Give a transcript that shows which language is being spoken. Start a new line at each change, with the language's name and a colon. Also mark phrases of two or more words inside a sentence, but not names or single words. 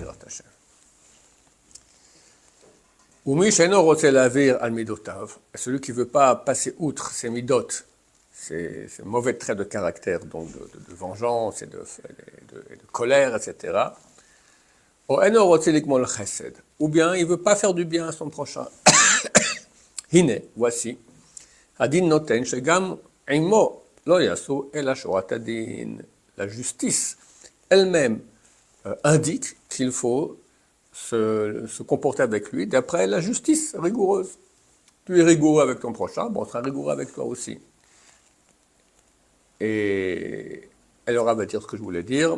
French: Celui qui ne veut pas passer outre ses midot, ces mauvais traits de caractère, donc de vengeance et de colère, etc. Ou bien il ne veut pas faire du bien à son prochain. Hine, voici.
Hebrew: הדין נותן שגם עמו לא יעשו אלא שורת הדין.
French: La justice elle-même indique qu'il faut se comporter avec lui d'après la justice rigoureuse. Tu es rigoureux avec ton prochain, bon, on sera rigoureux avec toi aussi. Et elle aura va dire ce que je voulais dire.